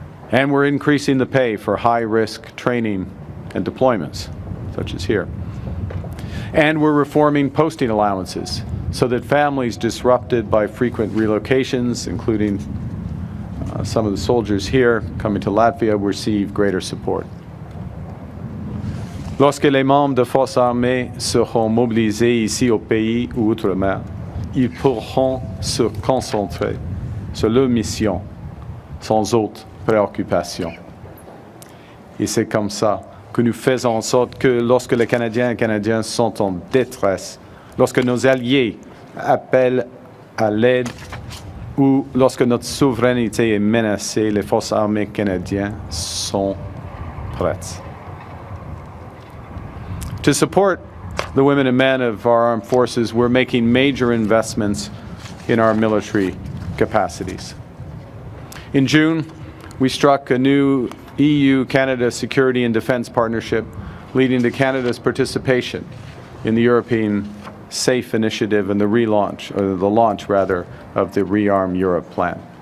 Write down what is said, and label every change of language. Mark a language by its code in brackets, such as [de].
[en] And we're increasing the pay for high-risk training and deployments, such as here. And we're reforming posting allowances so that families disrupted by frequent relocations, including some of the soldiers here coming to Latvia, receive greater support. [fr] Lorsque les membres de forces armées seront mobilisés ici au pays ou outre-mer, ils pourront se concentrer sur leur mission sans autre préoccupation. Et c'est comme ça que nous faisons en sorte que lorsque les Canadiens et Canadiennes sont en détresse, lorsque nos alliés appellent à l'aide ou lorsque notre souveraineté est menacée, les forces armées canadiennes sont prêtes. [en] To support the women and men of our armed forces, we're making major investments in our military capacities. In June, we struck a new EU-Canada security and defense partnership, leading to Canada's participation in the European SAFE initiative and the launch of the Rearm Europe plan.